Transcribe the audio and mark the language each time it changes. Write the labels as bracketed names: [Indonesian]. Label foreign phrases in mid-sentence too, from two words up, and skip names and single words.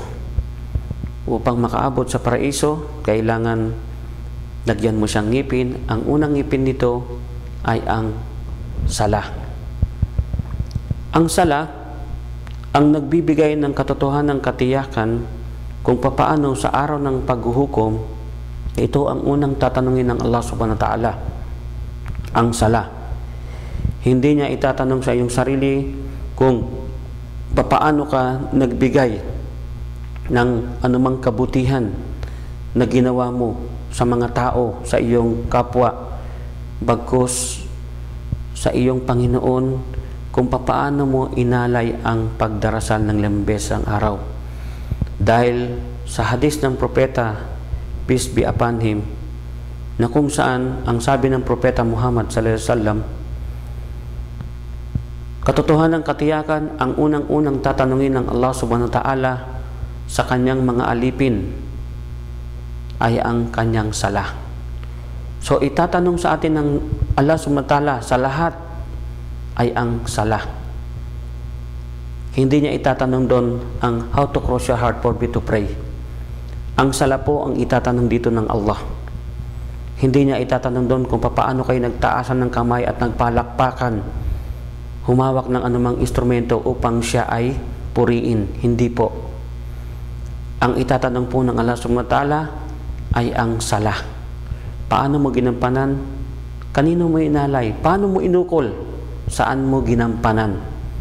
[Filipino] Upang makaabot sa paraiso, kailangan lagyan mo siyang ngipin. Ang unang ngipin nito ay ang sala. Ang sala ang nagbibigay ng katotohanan ng katiyakan kung papaano sa araw ng paghuhukom. Ito ang unang tatanungin ng Allah [Arabic] سبحانه وتعالى, [Filipino] ang sala. Hindi niya itatanong sa iyong sarili kung papaano ka nagbigay ng anumang kabutihan na ginawa mo sa mga tao, sa iyong kapwa, bagkus sa iyong Panginoon, kung papaano mo inalay ang pagdarasal ng 5 beses ang araw. Dahil sa hadis ng propeta, [English] peace be upon him, [Filipino] na kung saan ang sabi ng propeta Muhammad [Arabic] صلى الله عليه وسلم, [Filipino] katotohanan ng katiyakan, ang unang-unang tatanungin ng Allah [Arabic] سبحانه وتعالى [Filipino] sa kanyang mga alipin ay ang kanyang sala. So, itatanong sa atin ng Allah [Arabic] سبحانه وتعالى [Filipino] sa lahat ay ang sala. Hindi niya itatanong doon ang [English] how to cross your heart for me to pray. [Filipino] Ang sala po ang itatanong dito ng Allah. Hindi niya itatanong doon kung paano kayo nagtaasan ng kamay at nagpalakpakan, humawak ng anumang instrumento upang siya ay puriin. Hindi po. Ang itatanong po ng Allah [Arabic] سبحانه وتعالى [Filipino] ay ang sala. Paano mo ginampanan? Kanino mo inalay? Paano mo inukol? Saan mo ginampanan?